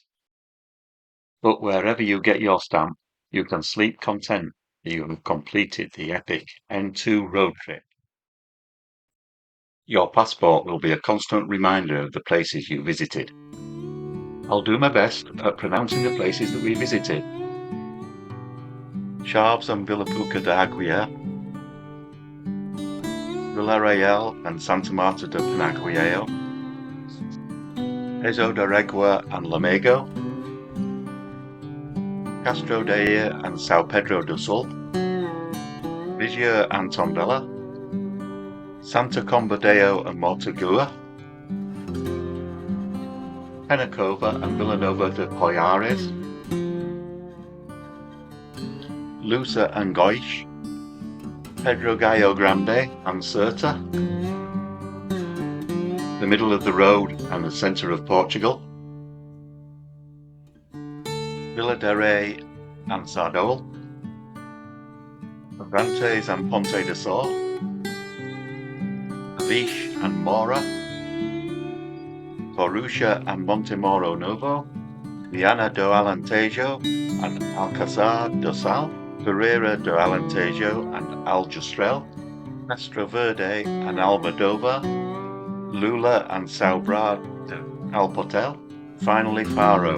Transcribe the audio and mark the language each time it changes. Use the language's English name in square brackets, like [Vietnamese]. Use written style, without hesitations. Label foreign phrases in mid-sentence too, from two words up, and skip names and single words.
[English] But wherever you get your stamp, you can sleep content that you have completed the epic EN2 road trip. Your passport will be a constant reminder of the places you visited. I'll do my best at pronouncing the places that we visited. Chaves and Vila da Aguieira, Vila Real and Santa Marta de Penaguiao, Peso de Regua and Lamego, Castro de Ilha and São Pedro do Sul, Viseu and Tondela, Santa Comba Dao and Mortagua, Penaguiao and Vila Nova de Poiares, Lusa and Goish, Pedro Grande and Serta, the middle of the road and the centre of Portugal, Vila de Rei and Sardol, Abrantes and Ponte de Sol, Avish and Mora, Torusha and Montemoro Novo, Viana do Alentejo and Alcazar do Sal, Ferreira do Alentejo and Aljustrel, Castro Verde and Almodóvar, Lula and São Brau de Alportel, finally Faro.